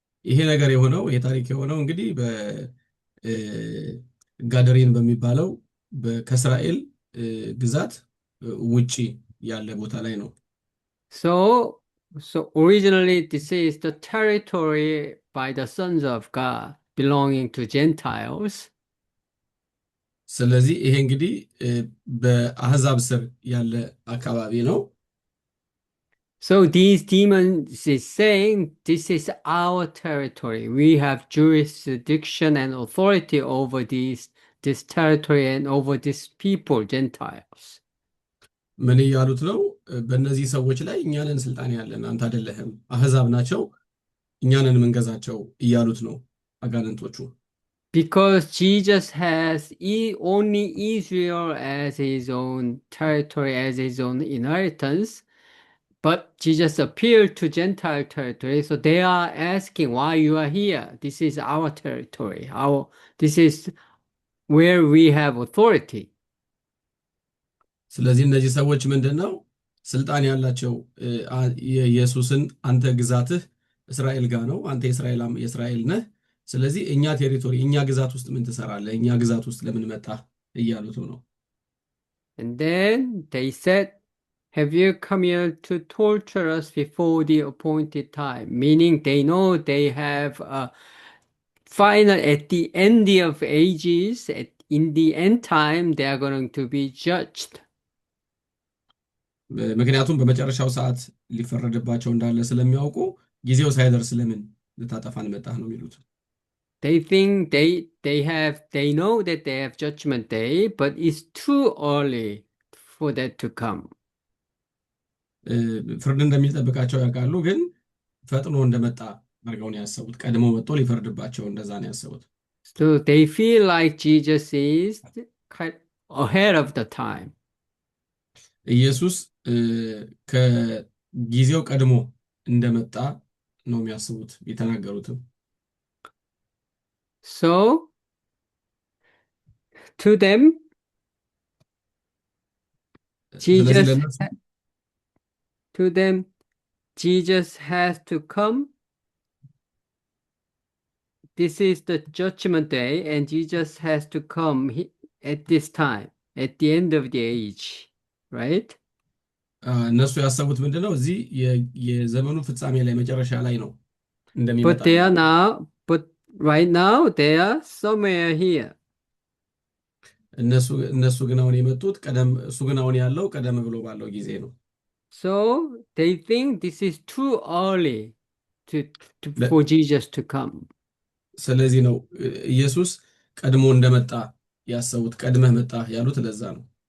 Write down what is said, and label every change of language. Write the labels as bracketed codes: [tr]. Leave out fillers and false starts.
[am] ይሄ ነገር የሆነው የታሪክ የሆነው እንግዲህ በጋደሬን በሚባለው ከእስራኤል ግዛት ውጪ ያለ ቦታ ላይ ነው። [en] So originally this is the territory by the sons of God belonging to Gentiles. [am] ስለዚህ ይሄ እንግዲህ በአሕዛብ ስር ያለ አካባቢ ነው። [en] So these demons is saying, this is our territory. We have jurisdiction and authority over this territory and over these people, Gentiles. [am] ምን እያሉት ነው? በእነዚህ ሰዎች ላይ እኛ ነን ስልጣን ያለን፣ አንተ አይደለህም፣ አሕዛብ ናቸው፣ እኛ ነን የምንገዛቸው እያሉት ነው አጋንንቶቹ። [en] Because Jesus has only Israel as his own territory, as his own inheritance, but Jesus appealed to Gentile territory, so they are asking why you are here. This is our territory. This is where we have authority. [am] ስለዚህ እነዚህ ሰዎች ምንድነው ስልጣን ያላቸው? ኢየሱስን አንተ ግዛትህ እስራኤል ጋር ነው፣ አንተ የእስራኤል ነህ፣ ስለዚህ እኛ ቴሪቶሪ እኛ ግዛት ውስጥ ምን ትሰራለህ? እኛ ግዛት ውስጥ ለምን መጣህ እያሉት ነው። [en] And then they said, have you come here to torture us before the appointed time? Meaning they know they have a final, at the end of ages, in the end time, they are going to be judged. [am] ምክንያቱም በመጨረሻው ሰዓት ሊፈረድባቸው እንዳለ ስለሚያውቁ ጊዜው ሳይደርስ ለምን ልታጠፋን መጣህ ነው የሚሉት። [en] They think they know that they have judgment day, but it's too early for that to come. [am] ፍርድ እንደሚጠብቃቸው ያውቃሉ፣ ግን ፈጥኖ እንደመጣ አድርገው ነው ያሰቡት። ቀድሞ መጥቶ ሊፈርድባቸው እንደዛ ነው ያሰቡት። [en] So they feel like Jesus is ahead of the time. [am] ኢየሱስ ከጊዜው ቀድሞ እንደመጣ ነው የሚያስቡት የተናገሩትም። [en] So to them, Jesus has to come. This is the judgment day, and Jesus has to come at this time, at the end of the age, right? [am] እነሱ ያሰቡት ምንድነው? እዚህ የዘመኑ ፍጻሜ ላይ መጨረሻ ላይ ነው እንደሚመጣ። [en] But right now they are somewhere here. [am] እነሱ ግን አሁን የመጡት እሱ ግን አሁን ያለው ቀደም ብሎ ባለው ጊዜ ነው። [en] So they think this is too early for Jesus to come. [am] ስለዚህ ነው ኢየሱስ ቀድሞ እንደመጣ ያሰቡት። ቀድመህ መጣ ያሉት ለዛ ነው።